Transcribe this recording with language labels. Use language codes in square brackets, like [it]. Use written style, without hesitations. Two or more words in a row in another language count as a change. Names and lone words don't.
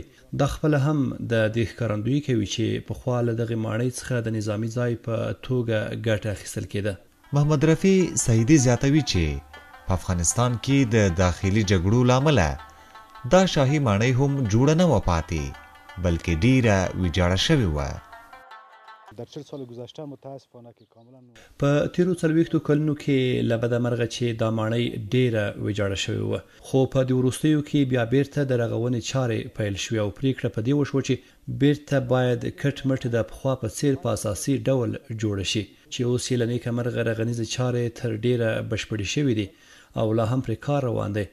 [ps] دا خپله هم د دې ښکارندویي کوي چې پخوا له دغې ماڼۍ څخه د نظامي ځای په توګه ګټه اخیستل کېده. محمد رفیع سعیدي زیاتوي چې په افغانستان کې د داخلي جګړو له امله دا شاهي ماڼۍ هم جوړه نه وه پاتې، بلکې ډیره ویجاړه شوې وه. [fa] در 40 سال گذشته متاسفانه که کاملا [ps] په تیرو 40 کلونو کې له بده مرغه چې دا ماڼۍ ډیره ویجاړه شوې وه، خو په دې وروستیو کې بیا بیرته د رغونې چارې پیل شوې او پریکړه په دې وشوه چې بیرته باید کټ مټ د پخوا په څیر په اساسي ډول جوړه شي، چې اوس یې له نیکه مرغه رغنیزې چارې تر ډیره بشپړې شوې دي او لا هم پرې کار روان دی.